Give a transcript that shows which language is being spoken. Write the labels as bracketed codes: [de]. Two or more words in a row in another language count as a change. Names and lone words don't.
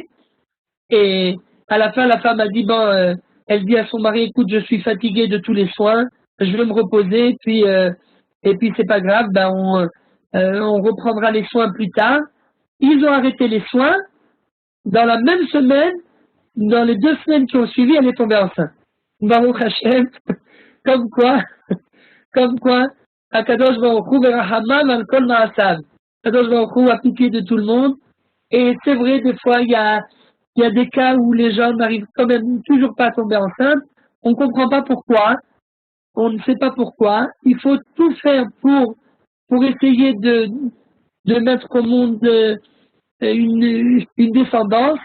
[fr] Et à la fin, la femme a dit, bon, elle dit à son mari, écoute, je suis fatiguée de tous les soins, je vais me reposer, et puis c'est pas grave, ben on reprendra les soins plus tard. Ils ont arrêté les soins. Dans la même semaine, dans les 2 semaines qui ont suivi, elle est tombée enceinte. [he] ברוך השם, [fr] comme quoi, [he] הקדוש ברוך הוא ורחמיו על כל מעשיו. הקדוש ברוך הוא [fr] a pitié de tout le monde. Et c'est vrai, des fois, il y a des cas où les gens n'arrivent quand même toujours pas à tomber enceinte. On ne comprend pas pourquoi. On ne sait pas pourquoi. Il faut tout faire pour essayer de mettre au monde une descendance.